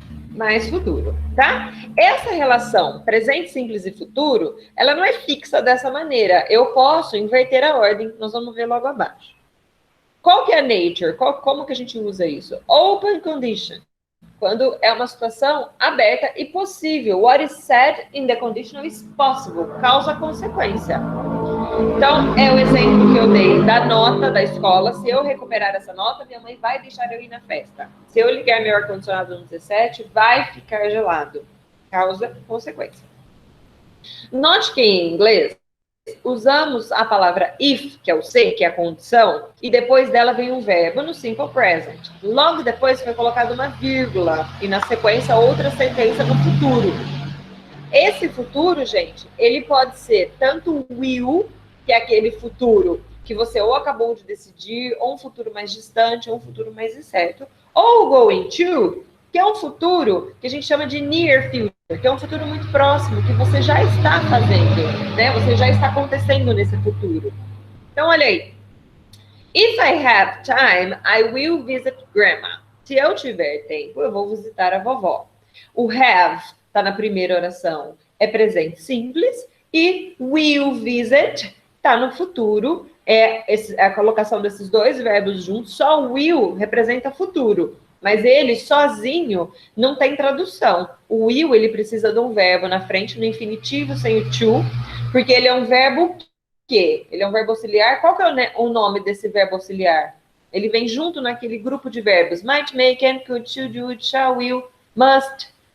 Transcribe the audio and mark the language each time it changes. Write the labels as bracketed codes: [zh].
[pt] Mais futuro, tá? Essa relação presente, simples e futuro, ela não é fixa dessa maneira. Eu posso inverter a ordem, nós vamos ver logo abaixo. Qual que é a nature? Como que a gente usa isso? Open condition. Quando é uma situação aberta e possível. [en] What is said in the conditional is possible. [pt] Causa consequência. Então, é o exemplo que eu dei da nota da escola. Se eu recuperar essa nota, minha mãe vai deixar eu ir na festa. Se eu ligar meu ar-condicionado no 17, vai ficar gelado. Causa consequência. Note que em inglês, usamos a palavra if, que é o se, que é a condição, e depois dela vem um verbo no simple present. Logo depois foi colocada uma vírgula e na sequência outra sentença no futuro. Esse futuro, gente, ele pode ser tanto will, que é aquele futuro que você ou acabou de decidir, ou um futuro mais distante, ou um futuro mais incerto, ou going to, que é um futuro que a gente chama de near future, que é um futuro muito próximo, que você já está fazendo, né? Você já está acontecendo nesse futuro. Então, olha aí. [en] If I have time, I will visit grandma. [pt] Se eu tiver tempo, eu vou visitar a vovó. O have está na primeira oração, é presente simples, e will visit está no futuro, é a colocação desses dois verbos juntos. Só will representa futuro, mas ele sozinho não tem tradução. O will, ele precisa de um verbo na frente, no infinitivo, sem o to, porque ele é um verbo que? Ele é um verbo auxiliar. Qual que é o nome desse verbo auxiliar? Ele vem junto naquele grupo de verbos. [en] Might, may, can, could, should, would, shall, will, must.